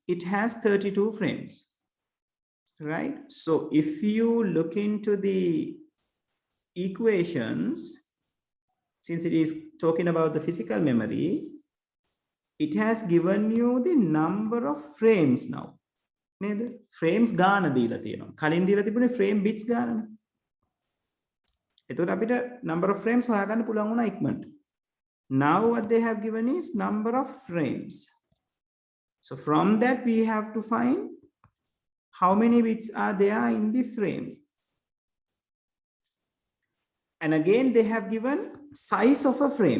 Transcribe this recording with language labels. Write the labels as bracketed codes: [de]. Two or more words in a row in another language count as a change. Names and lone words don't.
[en] It has 32 frames, right? So if you look into the equations, since it is talking about the physical memory, it has given you the number of frames now. [si] Frames gana දීලා තියෙනවා. කලින් දීලා තිබුණේ [en] frame bits [si] ගානනේ. එතකොට අපිට [en] number of frames [si] හොයාගන්න පුළුවන් වුණා ඉක්මනට. [en] Now what they have given is number of frames. So from that we have to find how many bits are there in the frame. And again they have given size of a frame.